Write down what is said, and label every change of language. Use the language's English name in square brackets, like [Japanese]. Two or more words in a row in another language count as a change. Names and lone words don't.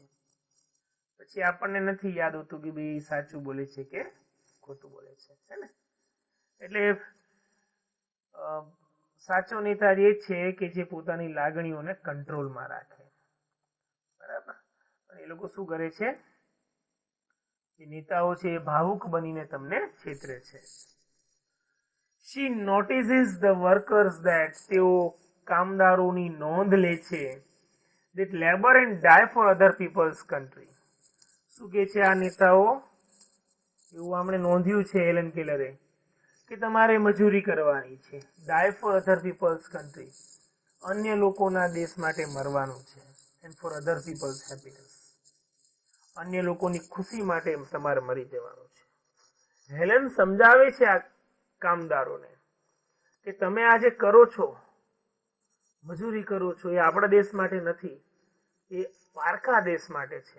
[Gujarati] પછી આપણને નથી યાદ હોતું કે ભાઈ સાચું બોલે છે કે ખોટું બોલે છે, હે ને? એટલે સાચો નેતા એ છે કે જે પોતાની લાગણીઓને કંટ્રોલમાં રાખે. બરાબર? એ લોકો શું કરે છે? જે નેતાઓ છે એ ભાવુક બનીને તમને છેતરે છે. [English] She notices the workers that, [Gujarati] તેઓ કામદારોની નોંધ લે છે, [English] that labor and die for other people's country. [Gujarati] શું કે છે આ નેતાઓ? એવું આપણે નોંધ્યું છે એલન કેલરે કે તમારે મજૂરી કરવાની છે, [English] die for other people's country, [Gujarati] અન્ય લોકોના દેશ માટે મરવાનું છે, [English] and for other people's happiness, [Gujarati] અન્ય લોકોની ખુશી માટે તમારે મરી જવાનું છે. હેલેન સમજાવે છે આ કામદારોને કે તમે આ જે કરો છો, મજૂરી કરો છો, એ આપણા દેશ માટે નથી, એ પારકા દેશ માટે છે.